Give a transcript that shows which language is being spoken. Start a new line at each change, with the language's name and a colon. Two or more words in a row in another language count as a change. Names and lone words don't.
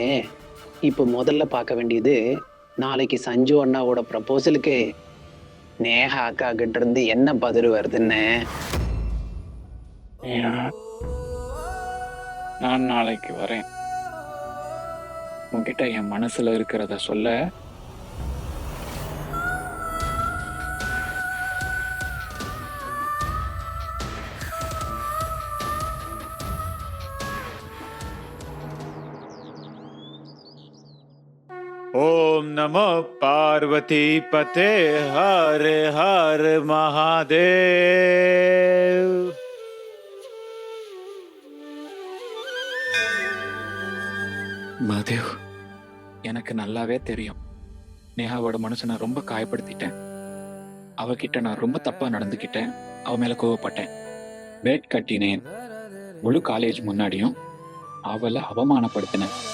Tamil: இப்போ முதல்ல பார்க்க வேண்டியது, நாளைக்கு சஞ்சு அண்ணாவோட ப்ரப்போசலுக்கு நேஹா அக்கா கிட்ட இருந்து என்ன பதில் வருதுன்னு. நான் நாளைக்கு வரேன். உன்கிட்ட என் மனசுல இருக்கிறத சொல்ல.
Sanskrit: ओम नमो पार्वती पते हर हर महादेव।
Tamil: மகாதேவ், எனக்கு நல்லாவே தெரியும் நேஹாவோட மனசை நான் ரொம்ப காயப்படுத்திட்டேன். அவகிட்ட நான் ரொம்ப தப்பா நடந்துக்கிட்டேன். அவ மேல கோவப்பட்டேன், பேட் கட்டினேன், முழு காலேஜ் முன்னாடியும் அவளை அவமானப்படுத்தினேன்.